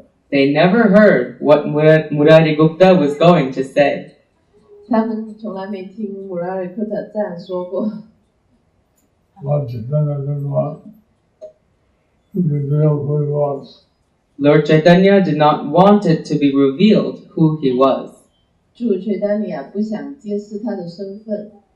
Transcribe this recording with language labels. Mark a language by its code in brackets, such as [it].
[en] They never heard what Murarigupta was going to say. [zh] 他们从来没听穆拉瑞库塔这样说过。 [en] Lord Chaitanya did not want it to be revealed who he was. [zh] 主垂达尼亚不想揭示他的身份。